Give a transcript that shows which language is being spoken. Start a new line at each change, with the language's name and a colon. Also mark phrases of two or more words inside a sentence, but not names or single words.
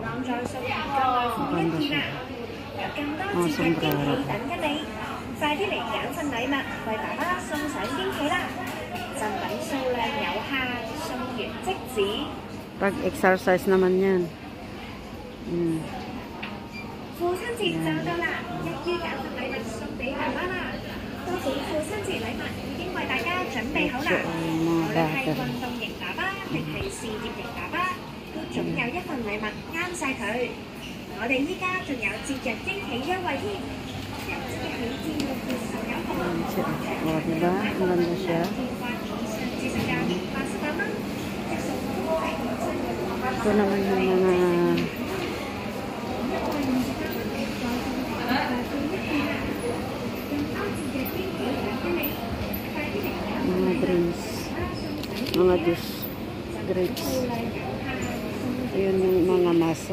Filipino: Maganda siya. Mga sombrero. Pag-exercise naman yan. Yan.
Cantonese: 父親節就到啦，一於揀份禮物送俾爸爸啦。多謝父親節禮物已經為大家準備好啦，無論係運動型爸爸定係事業型爸爸，都總有一份禮物啱晒佢。我哋依家仲有節日驚喜優惠添，由即日起至6月19號，
Filipino: Oh, diba? Ang ganda siya.
Cantonese: 電話以上至售價88蚊，即送係
Filipino: Ito naman yung mga drinks, mga juice, grapes. Yun yung mga masa.